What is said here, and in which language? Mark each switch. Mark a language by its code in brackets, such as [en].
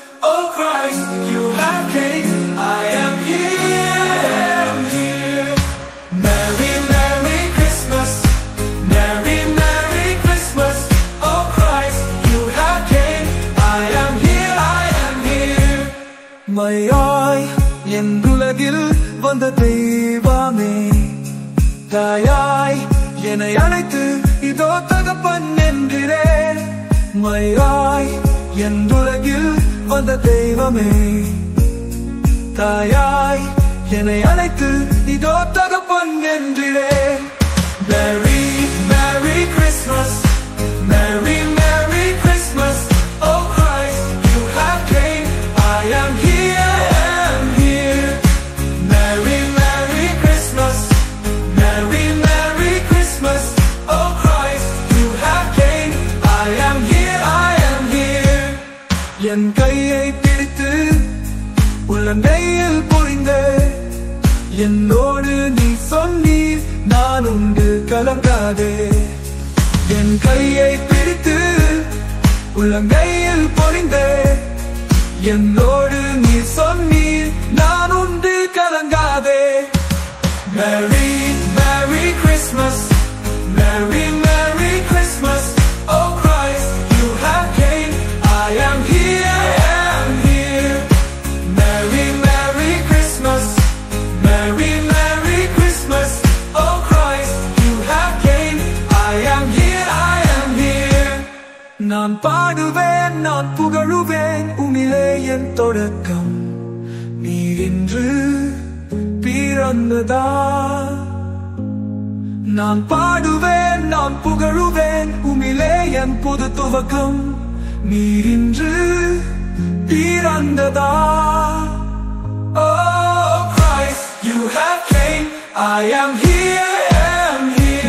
[en] Oh Christ, you have came, I am here. Merry, Merry Christmas, Merry, Merry Christmas. Oh Christ, you have came, I am here, I am here. [ta] மையாய் என் உலகில் வந்த தெய்வமே, தாயாய் என்னை அழைத்து இதோ தகப்பன் என்கிறேன். மையாய் என் உலகில் வந்த தெய்வமே, தாயாய் என்னை அழைத்து இதோ தகப்பன் என்கிறேன். [en] Merry, Merry Christmas, Merry, Merry Christmas. Oh Christ, you have came, I am here, I am here. Merry, Merry Christmas, Merry, Merry Christmas. Oh Christ, you have came, I am here, I am here. [ta] என் கையை பிடித்து உள்ளங்கையில் பொழிந்தே, என்னோடு நீ சொன்னீர் நான் உண்டு கலங்காதே. என் கையை பிடித்து உள்ளங்கையில் பொழிந்தே, என்னோடு நீ சொன்னீர் நான் உண்டு கலங்காதே. [en] Merry, Merry Christmas, Merry, Merry Christmas. Oh Christ, you have came, I am here, I am here. Merry, Merry Christmas, Merry, Merry Christmas. Oh Christ, you have came, I am here, I am here. [ta] நான் பாடுவேன், நான் புகழுவேன், உம்மிலே என் தொடக்கம். நீர் இன்று பிறந்ததா. நான் பாடுவேன், நான் புகழுவேன், உம்மிலே என் புது துவக்கம். நீர் இன்று பிறந்ததா. [en] Oh Christ, you have came, I am here, I am here.